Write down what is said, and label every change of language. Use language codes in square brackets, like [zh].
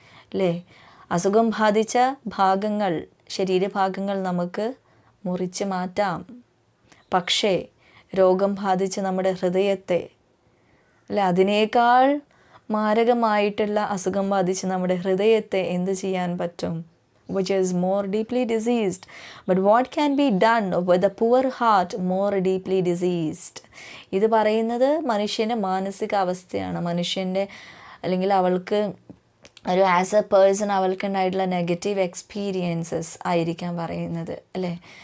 [ml] അല്ലേ, അസുഖം ബാധിച്ച ഭാഗങ്ങൾ, ശരീരഭാഗങ്ങൾ നമുക്ക് മുറിച്ച് മാറ്റാം. പക്ഷേ രോഗം ബാധിച്ച് നമ്മുടെ ഹൃദയത്തെ, അല്ലെ, അതിനേക്കാൾ മാരകമായിട്ടുള്ള അസുഖം ബാധിച്ച് നമ്മുടെ ഹൃദയത്തെ എന്ത് ചെയ്യാൻ പറ്റും? [en] which is more deeply diseased. But what can be done with a poor heart more deeply diseased? [ml] ഇത് പറയുന്നത് മനുഷ്യൻ്റെ മാനസികാവസ്ഥയാണ്. മനുഷ്യൻ്റെ, അല്ലെങ്കിൽ അവൾക്ക് ഒരു [en] as a person [ml] അവൾക്കുണ്ടായിട്ടുള്ള negative experiences ആയിരിക്കാം പറയുന്നത്, അല്ലേ.